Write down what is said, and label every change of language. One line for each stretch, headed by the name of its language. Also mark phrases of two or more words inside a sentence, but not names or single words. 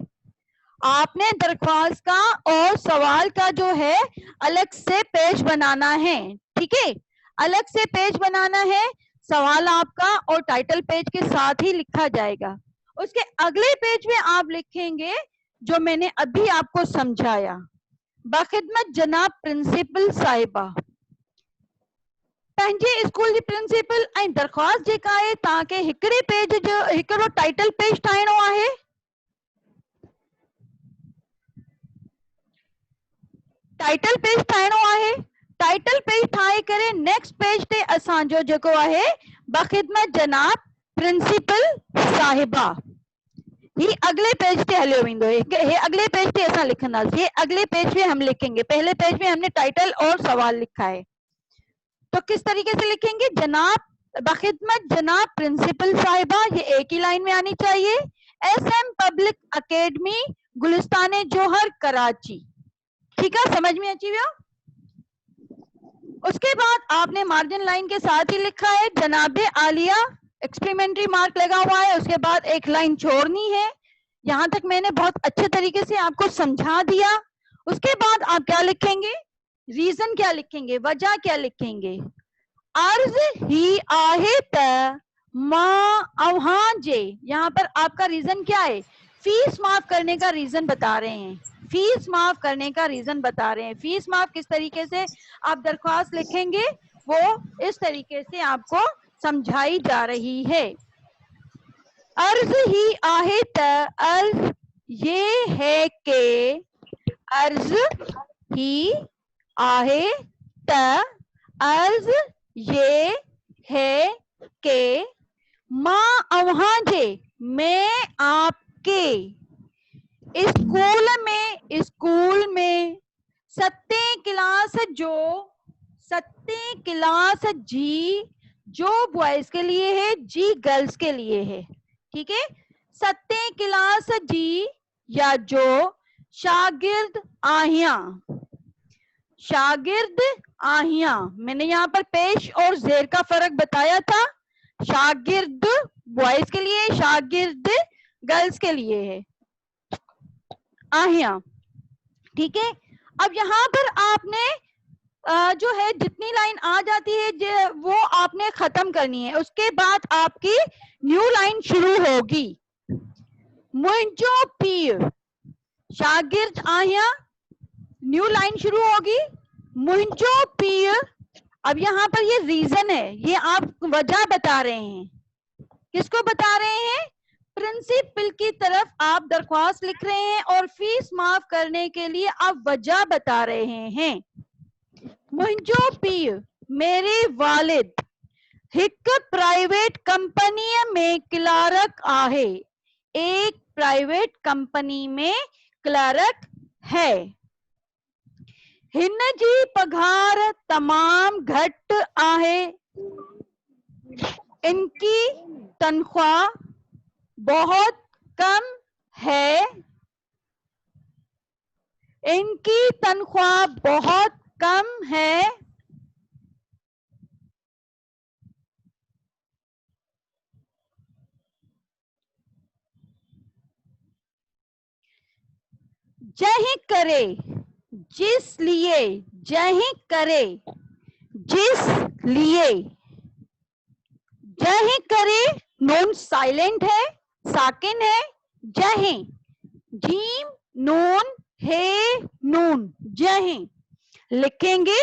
Urdu: آپ نے درخواست کا اور سوال کا جو ہے الگ سے پیج بنانا ہے، ٹھیک ہے، الگ سے پیج بنانا ہے. سوال آپ کا اور ٹائٹل پیج کے ساتھ ہی لکھا جائے گا. اس کے اگلے پیج میں آپ لکھیں گے جو میں نے ابھی آپ کو سمجھایا، بخدمت جناب پرنسپل صاحبہ,
Sindhi: पंहिंजे स्कूल जी प्रिंसिपल ऐं दरख्वास्त जेका आहे तव्हांखे हिकिड़े पेज जो हिकिड़ो टाइटल पेज ठाहिणो आहे। टाइटल पेज ठाहिणो आहे। टाइटल पेज ठाहे करे नेक्स्ट पेज ते असांजो जेको आहे बख़िदमत जनाब प्रिंसिपल साहिबा ही
Urdu: اگلے پیج پے
Sindhi: हलियो वेंदो है।
Urdu: یہ اگلے پیج پے ایسا لکھنا، یہ اگلے پیج پے ہم لکھیں گے. پہلے پیج میں ہم نے ٹائٹل اور سوال لکھا ہے، تو کس طریقے سے لکھیں گے? جناب بخدمت جناب پرنسپل صاحبہ، یہ ایک ہی لائن میں آنی چاہیے. ایس ایم پبلک اکیڈمی گلستان جوہر کراچی. ٹھیک ہے، سمجھ میں اچھی ہوا. اس کے بعد آپ نے مارجن لائن کے ساتھ ہی لکھا ہے جناب عالیہ، ایکسپیریمنٹری مارک لگا ہوا ہے. اس کے بعد ایک لائن چھوڑنی ہے۔ یہاں تک میں نے بہت اچھے طریقے سے آپ کو سمجھا دیا. اس کے بعد آپ کیا لکھیں گے؟ ریزن کیا لکھیں گے، وجہ کیا لکھیں گے?
Sindhi: अर्ज ही आहे त मां अवहां जे,
Urdu: یہاں پر آپ کا ریزن کیا ہے? فیس معاف کرنے کا ریزن بتا رہے ہیں۔ فیس معاف کرنے کا ریزن بتا رہے ہیں. فیس معاف کس طریقے سے آپ درخواست لکھیں گے وہ اس طریقے سے آپ کو سمجھائی جا رہی ہے.
Sindhi: अर्ज ही आहे त,
Urdu: عرض یہ ہے کہ,
Sindhi: अर्ज ही आहे त,
Urdu: عرض یہ ہے کہ
Sindhi: मां अवहां जे,
Urdu: میں آپ کے اسکول میں
Sindhi: सतें क्लास जी,
Urdu: جو بوائز کے لیے ہے، جی گرلز کے لیے ہے. ٹھیک ہے,
Sindhi: सतें क्लास जी या जो शागिर्द आहिया, शागिर्द आहिया।
Urdu: میں نے یہاں پر پیش اور زیر کا فرق بتایا تھا. شاگرد بوائز کے لیے، شاگرد گرلز کے لیے ہے، آهيا. ٹھیک ہے، اب یہاں پر آپ نے جو ہے جتنی لائن آ جاتی ہے وہ آپ نے ختم کرنی ہے. اس کے بعد آپ کی نیو لائن شروع ہوگی.
Sindhi: मुंहिंजो पीउ, शागिर्द आहिया,
Urdu: نیو لائن شروع ہوگی.
Sindhi: मुंहिंजो पीउ,
Urdu: اب یہاں پر یہ ریزن ہے، یہ آپ وجہ بتا رہے ہیں. کس کو بتا رہے ہیں? پرنسپل کی طرف آپ درخواست لکھ رہے ہیں اور فیس معاف کرنے کے لیے آپ وجہ بتا رہے ہیں.
Sindhi: मुंहिंजो पीउ,
Urdu: میرے والد,
Sindhi: हिक प्राइवेट कंपनी में क्लर्क आहे,
Urdu: ایک پرائیویٹ کمپنی میں کلرک ہے.
Sindhi: हिन जी पघार तमाम घट आहे,
Urdu: ان کی تنخواہ بہت کم ہے، ان کی تنخواہ بہت کم ہے.
Sindhi: जही करे,
Urdu: جس لیے,
Sindhi: जही करे,
Urdu: جس لیے,
Sindhi: जही करे,
Urdu: نون سائلنٹ ہے، ساکن ہے، جہی، جیم نون ہے نون، جہی لکھیں گے.